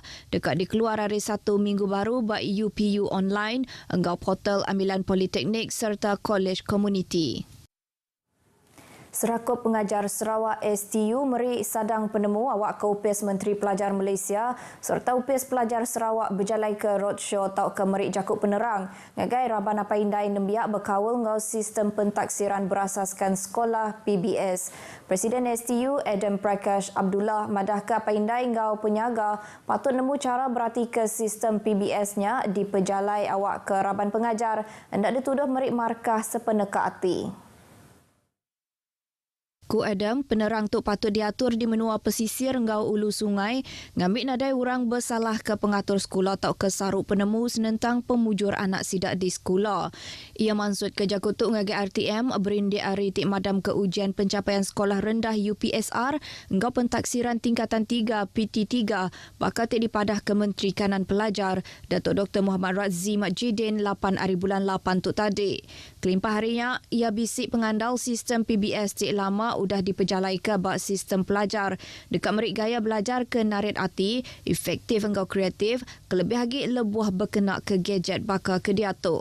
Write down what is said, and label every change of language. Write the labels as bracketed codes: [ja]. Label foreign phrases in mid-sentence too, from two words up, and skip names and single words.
[iba] Dekat dikeluar hari 1 minggu baru bak UPU online, enggau portal Amilan Politeknik serta College Community. Serakup pengajar Sarawak STU meri sadang penemu awak ke upis Menteri Pelajar Malaysia serta upis pelajar Sarawak berjalai ke roadshow tau ke merik jakuk penerang. Ngagai Raban apa indai nembiak berkawal ngau sistem pentaksiran berasaskan sekolah PBS. Presiden STU Adam Prakash Abdullah madah ke apa indai ngau penyaga patut nemu cara berarti ke sistem PBS-nya dipejalai awak ke Raban pengajar hendak dituduh merik markah sepeneka hati. Ku Adam, penerang tu patut diatur di menua pesisir ngau ulu sungai, ngambil nadai orang bersalah ke pengatur sekolah atau ke saruk penemu senentang pemujur anak sidak di sekolah. Ia mansut ke jakutuk ngagai RTM berindik hari tik madam ke ujian pencapaian sekolah rendah UPSR ngau pentaksiran tingkatan 3 PT3 bakal tik dipadah ke Menteri Kanan Pelajar Datuk Dr. Muhammad Razzi Majidin 8 hari bulan 8 tu tadi. Kelimpah harinya, ia bisik pengandal sistem PBS tik lama udah dipejalai ke bak sistem pelajar. Dekat merik gaya belajar ke narit hati, efektif engkau kreatif, kelebih lagi lebuah berkenak ke gadget bakal ke diatuk.